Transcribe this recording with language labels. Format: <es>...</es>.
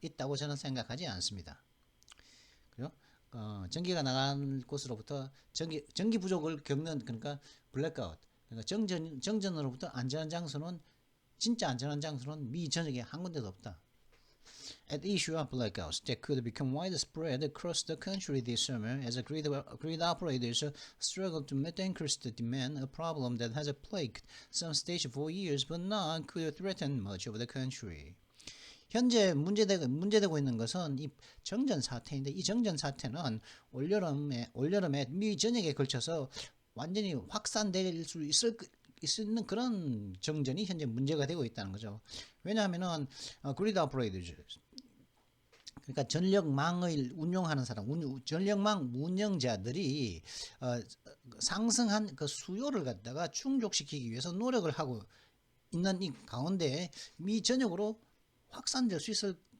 <ko>있다고 저는 생각하지 않습니다. 전기가 나간 곳으로부터 전기 부족을 겪는 그러니까 블랙아웃 그러니까 정전으로부터 진짜 안전한 장소는 미 전역에 한 군데도 없다.</ko> <en>At the issue of blackouts that could become widespread across the country this summer as grid operators struggle to meet increased demand, a problem that has plagued some states for years but now could threaten much of the country.</en> <ko>현재 문제되고 있는 것은 이 정전 사태인데 이 정전 사태는 올여름에 미 전역에 걸쳐서 완전히 확산될 수 있는 그런 정전이 현재 문제가 되고 있다는 거죠. 왜냐하면은 그리드 오퍼레이터즈 그러니까 전력망을 운용하는 전력망 운영자들이 상승한 그 수요를 갖다가 충족시키기 위해서 노력을 하고 있는 이 가운데 미 전역으로 확산될 수 있을</ko>